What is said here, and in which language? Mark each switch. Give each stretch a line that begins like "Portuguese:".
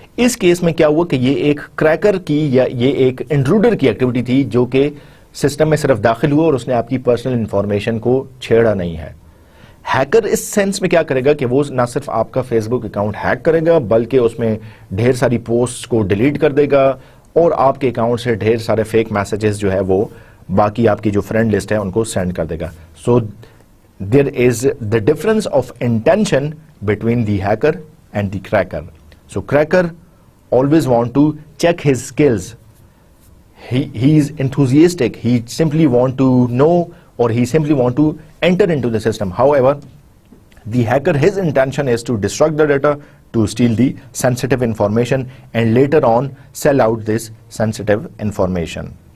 Urdu: اس case میں کیا ہوا کہ یہ ایک کریکر کی یا یہ ایک انٹروڈر کی ایکٹیویٹی تھی جو کہ سسٹم میں صرف داخل ہوا اور اس نے آپ کی پرسنل انفارمیشن کو چھیڑا نہیں ہے. ہیکر اس سینس میں کیا کرے گا کہ وہ نہ صرف آپ کا فیس بک اکاؤنٹ ہیک کرے گا بلکہ اس میں ڈھیر ساری پوسٹ کو ڈیلیٹ کر دے گا اور آپ کے اکاؤنٹ سے ڈھیر سارے فیک میسیجز جو ہے وہ باقی آپ کی جو فرینڈ لسٹ ہے ان کو سینڈ کر دے گا.
English: So there is the difference of intention between the hacker and the cracker. So cracker always want to check his skills. He is enthusiastic. He simply want to know or he simply want to enter into the system. However, the hacker, his intention is to destruct the data, to steal the sensitive information and later on sell out this sensitive information.